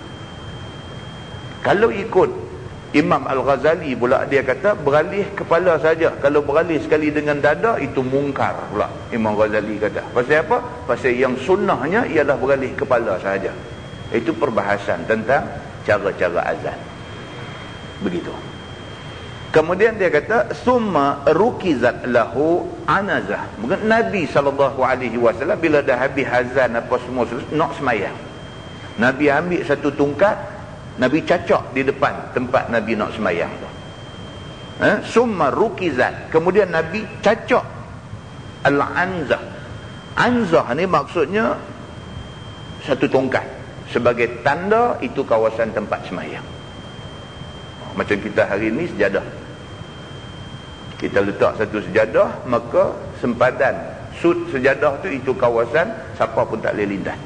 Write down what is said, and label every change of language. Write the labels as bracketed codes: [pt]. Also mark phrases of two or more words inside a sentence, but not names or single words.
[ms] Kalau ikut Imam Al-Ghazali pula, dia kata beralih kepala saja. Kalau beralih sekali dengan dada, itu mungkar pula. Imam Ghazali kata. Pasal apa? Pasal yang sunnahnya ialah beralih kepala saja. Itu perbahasan tentang cara-cara azan. Begitu. Kemudian dia kata, [ar] ثم ركزت له عنزة. [ms] Nabi SAW bila dah habis azan apa semua nak semayang, Nabi ambil satu tungkat, Nabi cacak di depan tempat Nabi nak semayang tu. [ar] ثم ركزت, [ms] kemudian Nabi cacak al-anzah. Anzah ni maksudnya satu tongkat, sebagai tanda itu kawasan tempat semayang. Macam kita hari ni sejadah, kita letak satu sejadah, maka sempadan sud sejadah tu itu kawasan siapa pun tak boleh lintas.